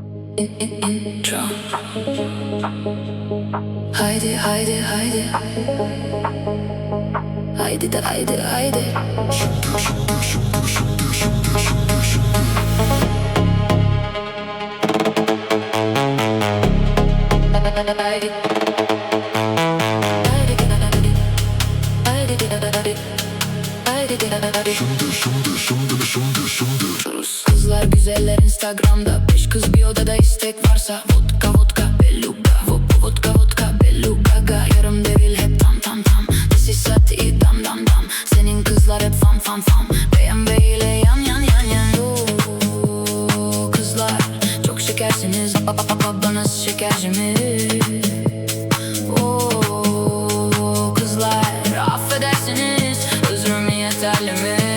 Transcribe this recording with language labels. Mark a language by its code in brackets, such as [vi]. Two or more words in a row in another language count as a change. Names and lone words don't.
[tr] Intro. Haydi haydi haydi. Haydi de haydi haydi. Haydi. Kızlar güzeller Instagram'da, 5 kız bir odada, istek varsa vodka vodka beluga, vodka vodka beluga. Yarım devil hep tam tam tam, [en] this is sati dam dam dam. [tr] Senin kızlar hep fan fan fan, BMW ile yan yan yan yan. Oo, kızlar çok şekersiniz, babanız şekerci mi? Oo, kızlar affedersiniz, özrüm yeterli mi?